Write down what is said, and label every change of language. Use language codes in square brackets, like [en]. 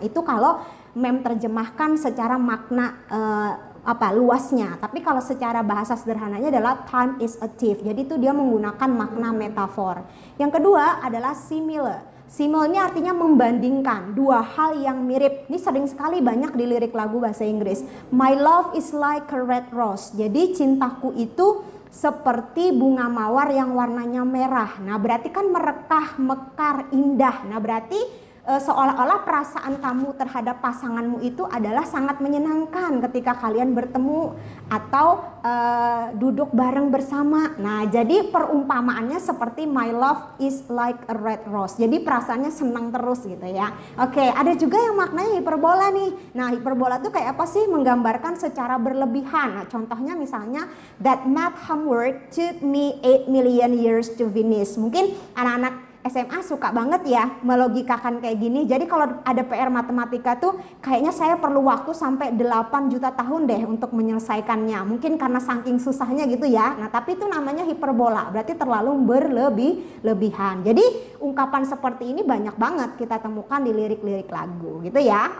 [id] Itu kalau mem terjemahkan secara makna luasnya. Tapi kalau secara bahasa sederhananya adalah [en] time is a thief. [id] Jadi itu dia menggunakan makna metafor. Yang kedua adalah similar. Similarnya artinya membandingkan dua hal yang mirip. Ini sering sekali banyak di lirik lagu bahasa Inggris. [en] My love is like a red rose. [id] Jadi cintaku itu seperti bunga mawar yang warnanya merah. Nah, berarti kan merekah, mekar, indah. Nah, berarti seolah-olah perasaan kamu terhadap pasanganmu itu adalah sangat menyenangkan ketika kalian bertemu atau duduk bareng bersama. Nah, jadi perumpamaannya seperti [en] my love is like a red rose. [id] Jadi perasaannya senang terus gitu ya. Oke, ada juga yang maknanya hiperbola nih. Nah, hiperbola itu kayak apa sih? Menggambarkan secara berlebihan. Nah, contohnya misalnya [en] that math homework took me 8 million years to finish. [id] Mungkin anak-anak SMA suka banget ya melogikakan kayak gini. Jadi kalau ada PR matematika tuh kayaknya saya perlu waktu sampai 8 juta tahun deh untuk menyelesaikannya. Mungkin karena saking susahnya gitu ya. Nah, tapi itu namanya hiperbola. Berarti terlalu berlebihan. Jadi ungkapan seperti ini banyak banget kita temukan di lirik-lirik lagu gitu ya.